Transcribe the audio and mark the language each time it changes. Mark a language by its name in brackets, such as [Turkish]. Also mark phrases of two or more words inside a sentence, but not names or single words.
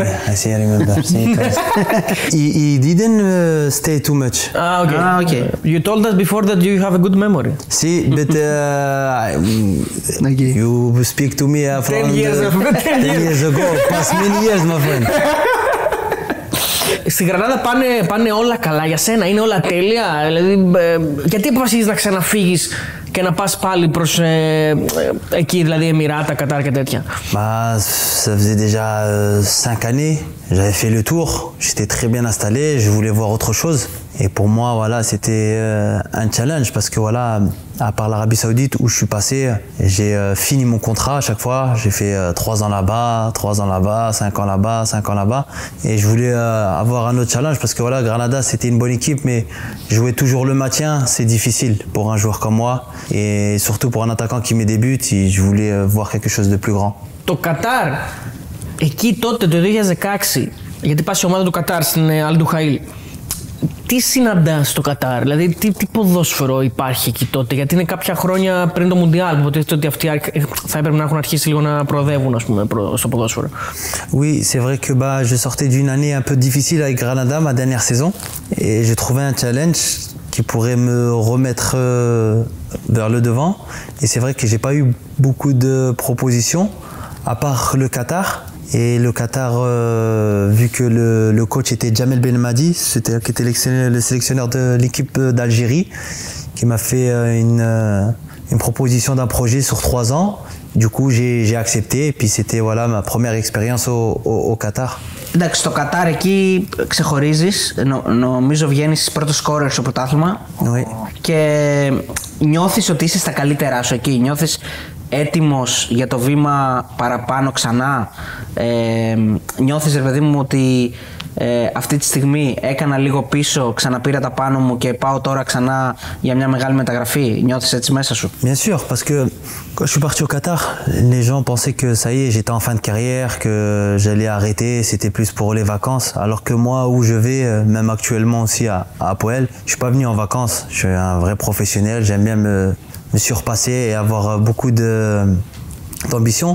[English] Yeah, I remember. He didn't stay too much. Okay. You told us before that you have a good memory. See, but you speak to me from 10 years ago. Past many years, my friend. [Greek] Στη Γρανάδα πάνε όλα καλά για σένα, είναι όλα τέλεια. Δηλαδή, γιατί αποφασίζεις να ξαναφύγεις και να πας πάλι προς εκεί, δηλαδή Εμιράτα, Κατάρ και τέτοια? [French] Ça faisait déjà 5 années, j'avais fait le tour, j'étais très bien installé, je voulais voir autre chose. Et pour moi, voilà, c'était un challenge parce que voilà, à part l'Arabie Saoudite où je suis passé, j'ai fini mon contrat à chaque fois. J'ai fait 3 ans là-bas, 3 ans là-bas, 5 ans là-bas, 5 ans là-bas. Et je voulais avoir un autre challenge parce que voilà, Granada, c'était une bonne équipe, mais jouer toujours le maintien, c'est difficile pour un joueur comme moi. Et surtout pour un attaquant qui met des buts, je voulais voir quelque chose de plus grand. [Greek] Το Κατάρ, εκεί τότε το 2016, γιατί πας η ομάδα του Κατάρ στην Αλ Ντουχαήλ, Τι συναντάς στο Κατάρ, δηλαδή τι ποδόσφαιρο υπάρχει εκεί τότε, γιατί είναι κάποια χρόνια πριν το Μουντιάλ που υποτίθεται ότι αυτοί θα έπρεπε να έχουν αρχίσει λίγο να προοδεύουν, ας πούμε, στο ποδόσφαιρο. [French] Oui, c'est vrai que je sortais d'une année un peu difficile avec Granada, ma dernière saison, et j'ai trouvé un challenge qui pourrait me remettre vers le devant. Et c'est vrai que j'ai pas eu beaucoup de propositions, à part le Qatar. Et le Qatar, vu que le coach était Jamel Belmadi, qui était le sélectionneur de l'équipe d'Algérie, qui m'a fait une proposition d'un projet sur 3 ans. Du coup, j'ai accepté et puis c'était voilà, ma première expérience au Qatar. [Greek] Εντάξει, στο Κατάρ εκεί ξεχωρίζεις, νομίζω βγαίνεις πρώτο σκόρερ στο πρωτάθλημα και νιώθεις ότι είσαι στα καλύτερά σου εκεί, νιώθεις έτοιμος για το βήμα παραπάνω ξανά, νιώθεις ρε παιδί μου ότι αυτή τη στιγμή έκανα λίγο πίσω, ξαναπήρα τα πάνω μου και πάω τώρα ξανά για μια μεγάλη μεταγραφή, νιώθεις έτσι μέσα σου? [French] Bien sûr, parce que quand je suis parti au Qatar, les gens pensaient que ça y est, j'étais en fin de carrière, que j'allais arrêter, c'était plus pour les vacances, alors que moi, où je vais, même actuellement aussi à APOEL, je suis pas venu en vacances, je suis un vrai professionnel, j'aime bien me surpasser et avoir beaucoup d'ambition.